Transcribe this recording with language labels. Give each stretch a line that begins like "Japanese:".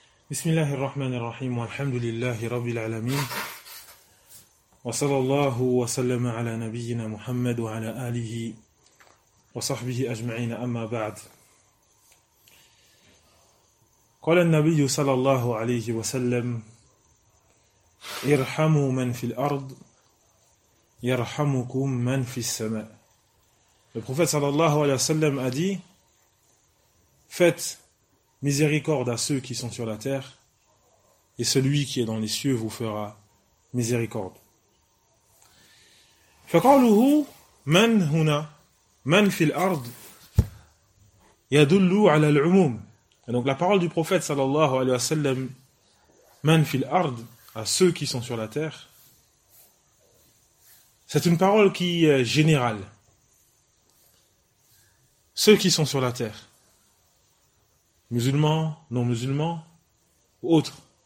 Arabic: بسم الله الرحمن الرحيم والحمد لله رب العالمين وصلى الله وسلم على نبينا محمد وعلى آله وصحبه أجمعين أما بعد قال النبي صلى الله عليه وسلم ارحموا من في الأرض يرحمكم من في السماء. النبي صلى الله عليه وسلم
French: a dit faites miséricorde à ceux qui sont sur la terre et celui qui est dans les cieux vous fera miséricorde.
Arabic: فقوله من هنا من في الأرض يدل على العموم.
French: Et donc la parole du prophète sallallahu alayhi wa sallam
Arabic: من في الأرض,
French: à ceux qui sont sur la terre, c'est une parole qui est générale. Ceux qui sont sur la terre, musulmans, non-musulmans, ou autres.